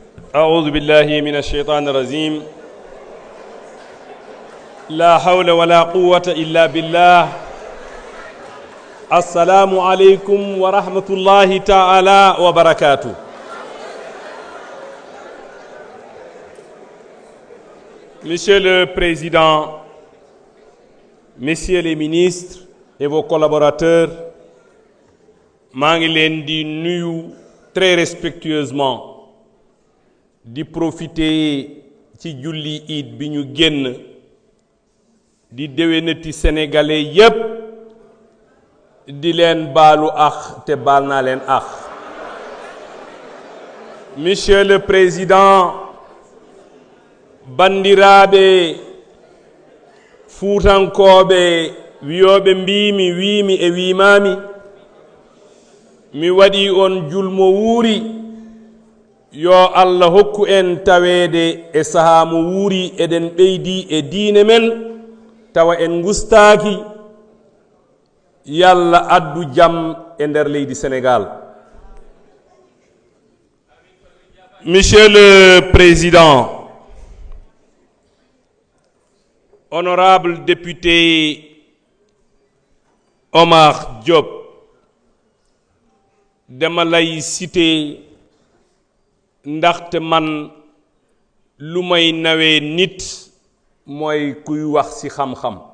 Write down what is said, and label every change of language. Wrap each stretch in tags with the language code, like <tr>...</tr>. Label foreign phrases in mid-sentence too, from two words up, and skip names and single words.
<ar>أعوذ بالله من الشيطان الرجيم لا حول ولا قوة إلا بالله السلام عليكم ورحمة الله تعالى وبركاته.</ar> <fr>Monsieur le Président, Messieurs les ministres et vos collaborateurs,</fr> <wo>maa ngi leen di nuyu</wo> <fr>très respectueusement</fr> <wo>di profiter ci julli Iid bi ñu génn di déwénati sénégalais yépp di leen baalu ax te baal naa leen ax.</wo> <fr>Monsieur le Président,</fr> <ff>bandiraɓe fuutankoɓe wiyoɓe mbimi wimi e wimami, mi waɗi on julmo wuuri yo Allah hokku en tawede e saha mo wuuri eɗen ɓeydi e diine men tawa en gustaki, yalla addu jam e nder leydi Sénégal.</ff> <fr>Monsieur le Président, honorable député</fr> <wo>Omar Diop, dama lay cité ndaxte man lu may nawee nit mooy kuy wax ci xam-xam.</wo>